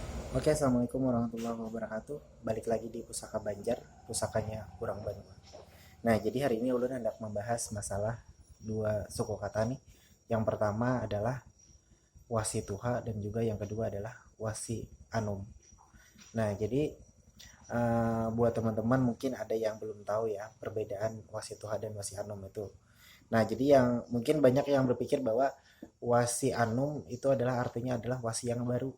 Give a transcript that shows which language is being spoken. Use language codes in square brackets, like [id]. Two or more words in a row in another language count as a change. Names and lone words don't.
[id] Oke, [ar] assalamualaikum warahmatullahi wabarakatuh. [id] Balik lagi di Pusaka Banjar, pusakanya Kurang Banua. Nah, jadi hari ini ulun hendak membahas masalah dua suku kata nih. Yang pertama adalah wasi tuha dan juga yang kedua adalah wasi anum. Nah, jadi buat teman-teman mungkin ada yang belum tahu ya perbedaan wasi tuha dan wasi anum itu. Nah, jadi yang mungkin banyak yang berpikir bahwa wasi anum itu adalah artinya adalah wasi yang baru.